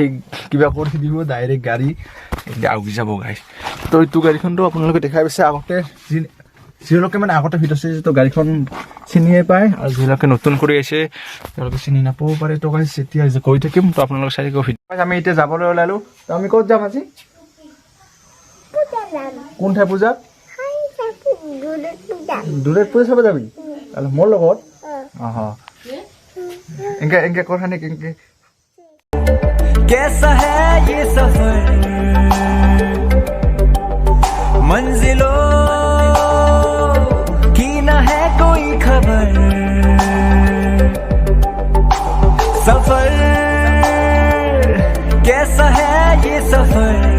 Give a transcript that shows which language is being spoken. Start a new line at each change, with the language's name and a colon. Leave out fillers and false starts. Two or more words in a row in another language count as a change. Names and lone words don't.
Assamese: কিবা কৰি দিব ডাইৰেক্ট গাড়ী আগুৰি যাব গাইছ তো এইটো গাড়ীখনটো আপোনালোকে দেখাই পাইছে আগতে যিলোকে মানে আগতে ভিডিঅ' চাইছে তো গাড়ীখন চিনিয়ে পায় আৰু যিলোকে নতুন কৰি আহিছে তেওঁলোকে চিনি নাপাব পাৰে তো গাইছ এতিয়া কৈ থাকিম তো আপোনালোকে চাই থাকিব ভিডিঅ' আমি এতিয়া যাবলৈ ওলালো তো আমি ক'ত যাম আজি কোন ঠাই পূজা দূৰত পূজা চাব যাবি মোৰ লগত
Hindi: इनके कौन है इनके कैसा है ये सफर मंजिलों की न है कोई खबर सफर कैसा है ये सफर